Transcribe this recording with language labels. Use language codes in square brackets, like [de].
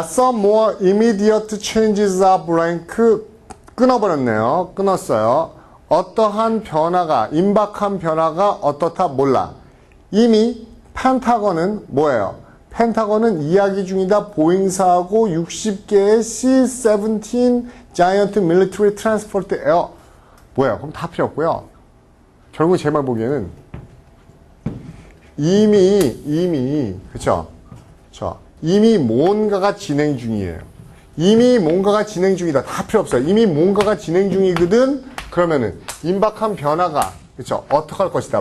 [en] Some more immediate changes are blank. [ko] 끊어버렸네요. 끊었어요. 어떠한 변화가, 임박한 변화가 어떻다 몰라. 이미 펜타곤은 뭐예요? 펜타곤은 이야기 중이다. 보잉사하고 60개의 [en] C-17 Giant Military Transport Air. [ko] 뭐예요? 그럼 다 필요 없고요. 결국 제 말 보기에는 이미 그쵸? 이미 뭔가가 진행 중이에요. 이미 뭔가가 진행 중이다. 다 필요 없어요. 이미 뭔가가 진행 중이거든. 그러면은 임박한 변화가 그렇죠? 어떻게 할 것이다.